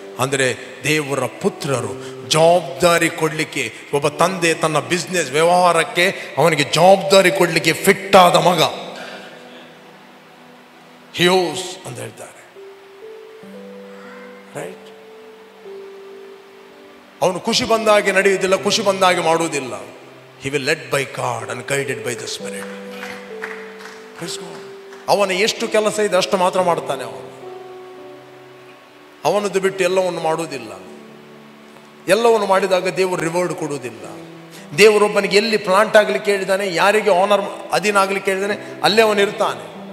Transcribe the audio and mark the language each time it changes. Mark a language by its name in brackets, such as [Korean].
[Kannada] ಅಂದರೆ ದೇವರ ಪುತ್ರರು. ಜವಾಬ್ದಾರಿ ಕೊಡಲಿಕ್ಕೆ, ಒಬ್ಬ ತಂದೆ ತನ್ನ ಬಿಸ್ನೆಸ್ ವ್ಯವಹಾರಕ್ಕೆ ಅವನಿಗೆ ಜವಾಬ್ದಾರಿ ಕೊಡಲಿಕ್ಕೆ ಫಿಟ್ ಆದ ಮಗ, ಹಿಯೋಸ್ ಅಂತ ಹೇಳ್ತಾರೆ, ರೈಟ್? ಅವನು ಖುಷಿ ಬಂದಾಗೆ ನಡೆಯುವುದಿಲ್ಲ, ಖುಷಿ ಬಂದಾಗೆ ಮಾಡುವುದಿಲ್ಲ. [English] He will led by God and guided by the Spirit. [Kannada] ಅವನ ಎಷ್ಟು ಕೆಲಸ ಇದೆ ಅಷ್ಟು ಮಾತ್ರ ಮಾಡ್ತಾನೆ. ಅವನದ್ದು ಬಿಟ್ಟು ಎಲ್ಲವನ್ನು ಮಾಡುವುದಿಲ್ಲ. ಎಲ್ಲವನ್ನು ಮಾಡಿದಾಗ ದೇವರು ರಿವಾರ್ಡ್ ಕೊಡುವುದಿಲ್ಲ. ದೇವರೊಬ್ಬನಿಗೆ ಎಲ್ಲಿ ಪ್ಲಾಂಟ್ ಆಗಲಿಕ್ಕೆ ಹೇಳಿದ್ದಾನೆ, ಯಾರಿಗೆ ಆನರ್ ಅಧೀನ ಆಗಲಿಕ್ಕೆ ಹೇಳಿದ್ದಾನೆ, ಅಲ್ಲೇ ಅವನು ಇರ್ತಾನೆ.